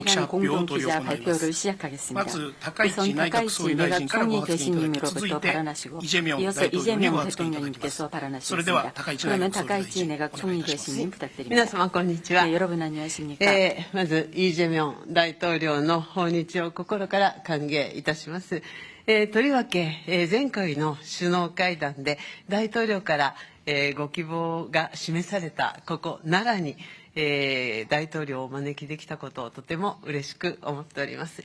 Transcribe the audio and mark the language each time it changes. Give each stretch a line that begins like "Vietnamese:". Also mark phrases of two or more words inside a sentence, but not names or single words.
Korean: 공동기자 발표를 시작하겠습니다. 우선 다카이치 내각 총리 대신님으로부터 발언하시고 이어서 이재명 대통령님께서 발언하시겠습니다. 그러면 다카이치 내각 총리 대신님 부탁드립니다.
Japanese: 皆様こんにちは。
Korean: 네, 여러분 안녕하십니까?
Japanese: まずイ・ジェミョン大統領の訪日を心から歓迎いたします。とりわけ、前回の首脳会談で大統領から、ご希望が示されたここ奈良に、大統領をお招きできたことをとても嬉しく思っております。